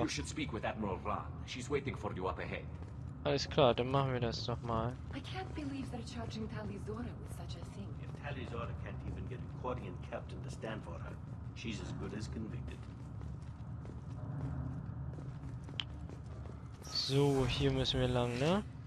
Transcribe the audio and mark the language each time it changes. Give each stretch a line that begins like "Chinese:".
English: You should speak with Admiral Ra. She's waiting for you up ahead.
German: alles klar, dann machen wir das doch mal.
English: I can't believe they're charging Tali'Zorah with such a thing. If Tali'Zorah can't even get a Quarian captain to stand for her, she's as good as convicted.
German: So, hier müssen wir lang, ne?